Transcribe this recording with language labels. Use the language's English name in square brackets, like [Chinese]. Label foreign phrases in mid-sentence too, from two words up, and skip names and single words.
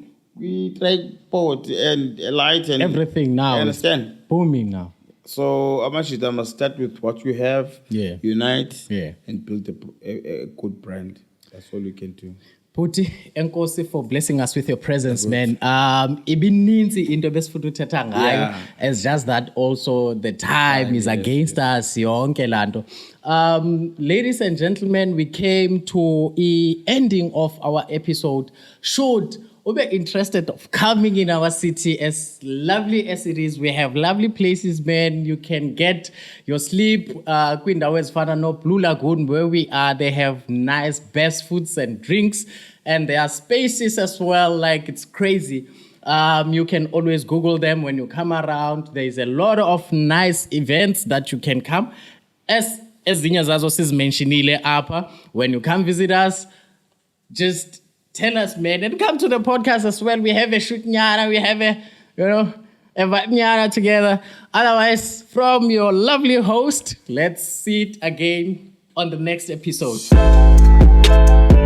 [English] We tripod and a light and everything now. You understand? Booming now. So Amashita must start with what you have. Yeah. Unite. Yeah. And build a good brand. That's all you can do. Puti, enkosi for blessing us with your presence, man. [Xhosa] Ibininzi into besifuna uthetha ngayo. [English] It's just that also the time is against us. [Xhosa] Yonke lanto. [English] Ladies and gentlemen, we came to the ending of our episode. Should you be interested of coming in our city, as lovely as it is, we have lovely places, man. You can get your sleep. [Xhosa] Kwindawo ezifana no [English] Blue Lagoon, where we are, they have nice best foods and drinks, and there are spaces as well. Like, it's crazy. You can always Google them when you come around. There is a lot of nice events that you can come. [Xhosa] As ezinye zazo sizimentionile apha, [English] when you come visit us, just tell us, man, and come to the podcast as well. We have a shoot nyara, we have a nyara together. Otherwise, from your lovely host, let's see it again on the next episode.